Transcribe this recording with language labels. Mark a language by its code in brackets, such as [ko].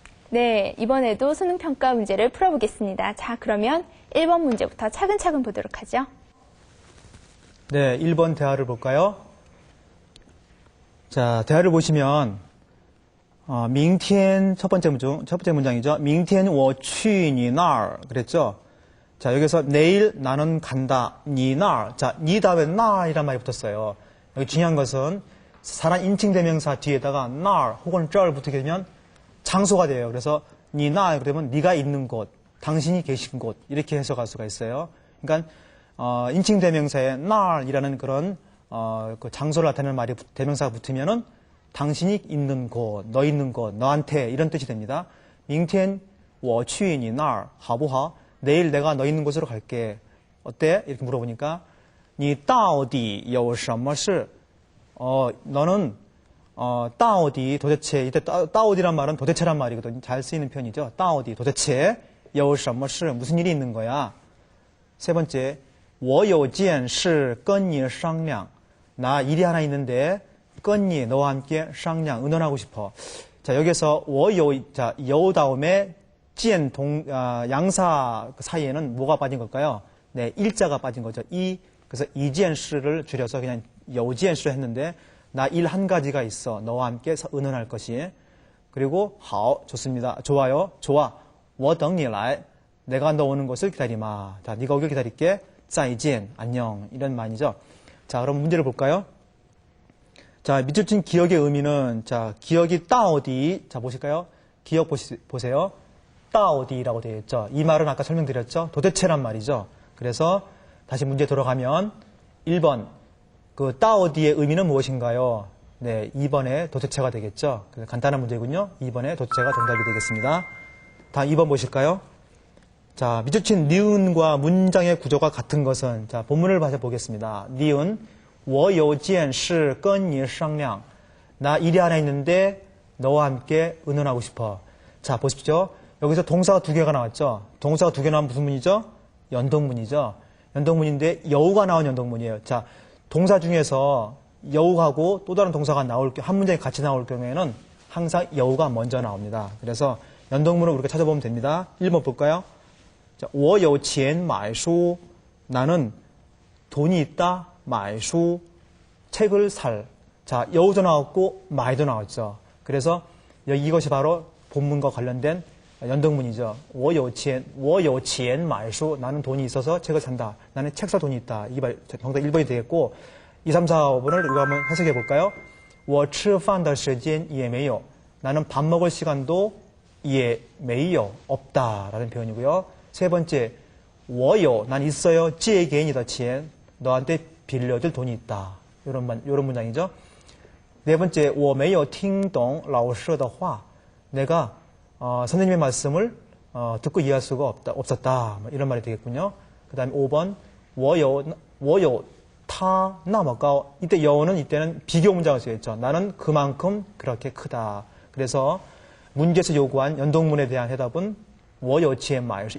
[ko] 네, 이번에도 수능평가 문제를 풀어보겠습니다. 자, 그러면 1번 문제부터 차근차근 보도록 하죠. 네, 1번 대화를 볼까요? 자, 대화를 보시면 明天 첫 번째 문장이죠. [zh] 明天我去你那儿 [ko] 그랬죠. 자, 여기서 내일 나는 간다. 니那儿. 자, 니 다음에 나이란 말이 붙었어요. 여기 중요한 것은 사람 인칭 대명사 뒤에다가 날 혹은 쩔 붙게 되면 장소가 돼요. 그래서 니나 그러면 네가 있는 곳, 당신이 계신 곳 이렇게 해석할 수가 있어요. 그러니까 인칭 대명사에 날이라는 그런 그 장소를 나타내는 말이 대명사가 붙으면은 당신이 있는 곳, 너 있는 곳, 너한테 이런 뜻이 됩니다. [zh] 明天我去你那儿好不好? [ko] 내일 내가 너 있는 곳으로 갈게. 어때? 이렇게 물어보니까 [zh] 你到底有什么事? [ko] 너는 따오디 도대체 이때 따오디란 말은 도대체란 말이거든요. 잘 쓰이는 표현이죠. 따오디 도대체 [zh] 有什么事 [ko] 무슨 일이 있는 거야? 세 번째 [zh] 我有件事跟你商量. [ko] 나 일이 하나 있는데 [zh] 跟你 [ko] 너와 함께 상량 의논하고 싶어. 자 여기서 我有 자, 有 다음에 见 양사 사이에는 뭐가 빠진 걸까요? 네, 일자가 빠진 거죠. 그래서 [zh] 一件事 [ko] 를 줄여서 그냥 [zh] 有件事 [ko] 했는데 나 일 한 가지가 있어. 너와 함께 의논할 것이. 그리고 好 좋습니다. 좋아요. 좋아. [zh] 我等你来. [ko] 내가 너 오는 것을 기다리마. 자, 네가 오길 기다릴게. [zh] 再见. [ko] 안녕. 이런 말이죠. 자, 그럼 문제를 볼까요? 자, 밑줄 친 기억의 의미는 자, 기억이 따오디. 자, 보실까요? 기억 보세요. 따오디라고 되어 있죠. 이 말은 아까 설명드렸죠. 도대체란 말이죠. 그래서 다시 문제 돌아가면 1번 그 따오디의 의미는 무엇인가요? 네, 2번에 도대체가 되겠죠. 간단한 문제군요. 2번에 도대체가 정답이 되겠습니다. 다음 2번 보실까요? 자, 밑줄 친 니은과 문장의 구조가 같은 것은 자, 본문을 보겠습니다. 니은 [zh] 我有件事跟你商量. [ko] 나 일이 하나 있는데 너와 함께 의논하고 싶어. 자, 보십시오. 여기서 동사가 두 개가 나왔죠. 동사가 두 개 나오면 무슨 문이죠? 연동문이죠. 연동문인데 여우가 나온 연동문이에요. 자, 동사 중에서 여우하고 또 다른 동사가 한 문장에 같이 나올 경우에는 항상 여우가 먼저 나옵니다. 그래서 연동문을 우리가 찾아보면 됩니다. 1번 볼까요? 자, [zh] 我有钱买书. [ko] 나는 돈이 있다. [zh] 买书. [ko] 책을 살. 자, 여우도 나왔고 마이도 나왔죠. 그래서 이것이 바로 본문과 관련된 연동문이죠. [zh] 我有钱买书. [ko] 나는 돈이 있어서 책을 산다. 나는 책 살 돈이 있다. 정답 1번이 되겠고 2, 3, 4, 5번을 우리가 한번 해석해 볼까요? [zh] 我吃饭的时间也没有. [ko] 나는 밥 먹을 시간도 [zh] 也没有. [ko] 없다. 라는 표현이고요. 세 번째 [zh] 我有. [ko] 난 있어요. [zh] 借给你的钱. [ko] 너한테 빌려줄 돈이 있다. 이런 문장이죠. 네 번째 [zh] 我没有听懂老师的话. [ko] 내가 선생님의 말씀을 듣고 이해할 수가 없었다. 이런 말이 되겠군요. 그 다음에 5번 [zh] 我有他那么高. [ko] 이때 여우는 이때는 비교 문장을 쓰였죠. 나는 그만큼 그렇게 크다. 그래서 문제에서 요구한 연동문에 대한 해답은 [zh] 我有钱买书.